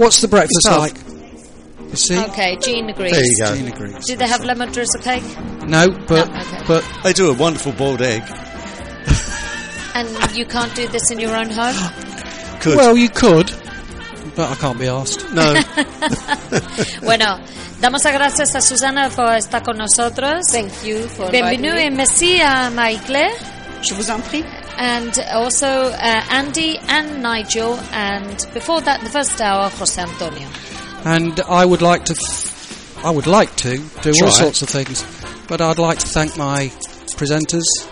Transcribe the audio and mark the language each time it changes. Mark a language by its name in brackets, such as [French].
[English] What's the breakfast like? See? Okay, Jean agrees. There you go. Jean agrees. Do they have lemon drizzle cake? No, but but they do a wonderful boiled egg. And you can't do this in your own home? Could. Well, you could, but I can't be asked. No. [Spanish] Bueno, damos las gracias a Susana por estar con nosotros. [English] Thank you for inviting me. [French] Bienvenue et merci à Marie-Claire. Je vous en prie. [English] And also Andy and Nigel, and before that, the first hour, José Antonio. And I would like to do all sorts of things, but I'd like to thank my presenters,